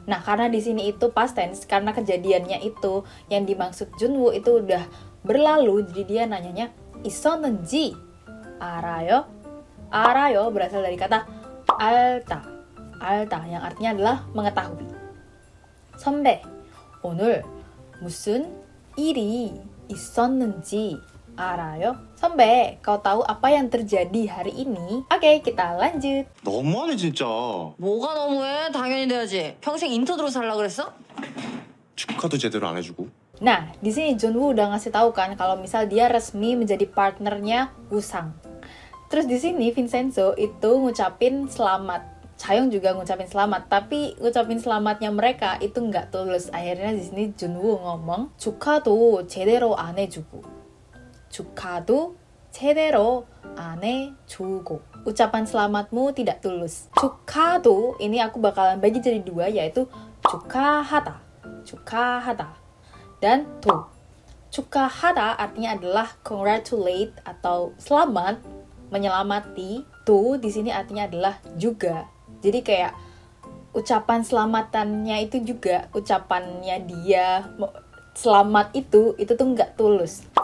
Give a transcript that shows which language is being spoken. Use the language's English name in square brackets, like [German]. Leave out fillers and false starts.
[Indonesian] Nah, karena di sini itu past tense, karena kejadiannya itu yang dimaksud Junwoo itu udah berlalu, jadi dia nanyanya [Korean] 있었는지 알아요? [Indonesian] 알아요 berasal dari kata 알다. 알다 yang artinya adalah mengetahui. [Korean] 선배, 오늘 무슨 일이 있었는지 알아요? [Indonesian] 선배, kau tahu apa yang terjadi hari ini? Oke, kita lanjut. [Korean] 너무하네 진짜. 뭐가 너무해? 당연히 돼야지. 평생 인턴으로 살라 그랬어? 축하도 제대로 안 해주고. [Indonesian] Nah, di sini Junwoo udah ngasih tahu kan kalau misal dia resmi menjadi partnernya Woo-sang. Terus di sini Vincenzo itu ngucapin selamat. Chayoung juga ngucapin selamat, tapi ngucapin selamatnya mereka itu nggak tulus. Akhirnya di sini Junwoo ngomong [Korean] 축하도 제대로 안 해주고. 축하도 제대로 안 해주고. [Indonesian] Ucapan selamatmu tidak tulus. 축하도 ini aku bakalan bagi jadi dua, yaitu 축하하다. 축하하다. Dan 도. 축하하다 artinya adalah congratulate atau selamat, menyelamati. 도 di sini artinya adalah juga. Jadi kayak ucapan selamatannya itu juga ucapannya dia selamat itu tuh nggak tulus.